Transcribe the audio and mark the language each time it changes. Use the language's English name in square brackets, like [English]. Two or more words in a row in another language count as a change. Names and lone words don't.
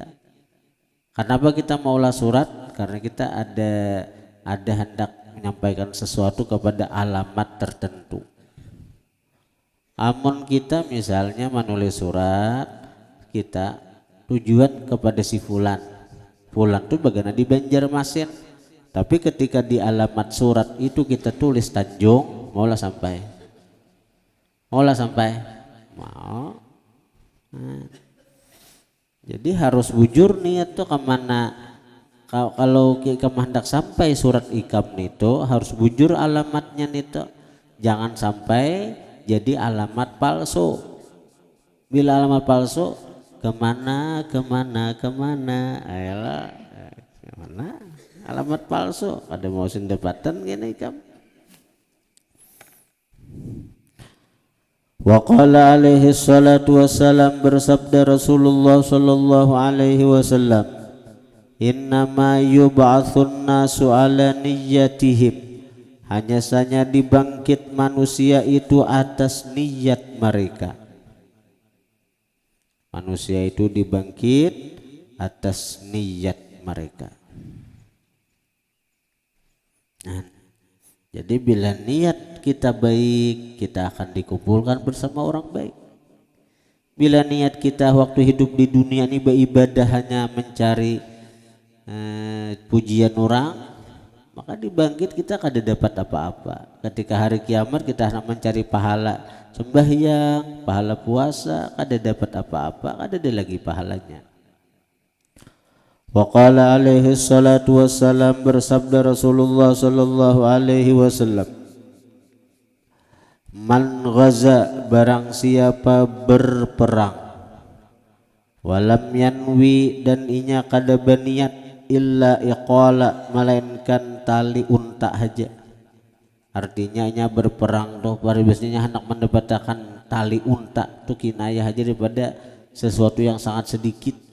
[Banjar] Kenapa kita mau ulas surat? Karena kita ada hendak menyampaikan sesuatu kepada alamat tertentu. Amun kita misalnya menulis surat, kita tujuan kepada si fulan, fulan tuh bagaimana di Banjarmasin, tapi ketika di alamat surat itu kita tulis Tanjung, maulah sampai, maulah sampai, mau. Nah, jadi harus bujur niat tuh kemana. Kalau kita hendak sampai surat ikam itu harus bujur alamatnya itu, jangan sampai jadi alamat palsu. Bila alamat palsu, kemana, ayolah, kemana? Alamat palsu, ada mau sendapatan gini ikam. [Arabic] وقال عليه الصلاة والسلام, [Banjar] bersabda Rasulullah [Arabic] صلى الله عليه وسلم، إنما يبعث الناس على نياتهم, [Banjar] hanya saja dibangkit manusia itu atas niat mereka. Manusia itu dibangkit atas niat mereka. Nah, jadi bila niat kita baik, kita akan dikumpulkan bersama orang baik. Bila niat kita waktu hidup di dunia ini beribadah hanya mencari pujian orang, maka dibangkit kita kada dapat apa-apa. Ketika hari kiamat kita hendak mencari pahala sembahyang, pahala puasa, kada dapat apa-apa, kada ada lagi pahalanya. [Arabic] وقال عليه الصلاة والسلام, [Banjar] bersabda Rasulullah [Arabic] صلى الله عليه وسلم، من غزا, [Banjar] barang siapa berperang, [Arabic] ولم ينو, [Banjar] dan inya kada berniat, [Arabic] إلا عقالا, [Banjar] melainkan tali unta haja. Artinya inya berperang tuh pada biasanya hendak mendapatkan tali unta tuh kinayah aja daripada sesuatu yang sangat sedikit.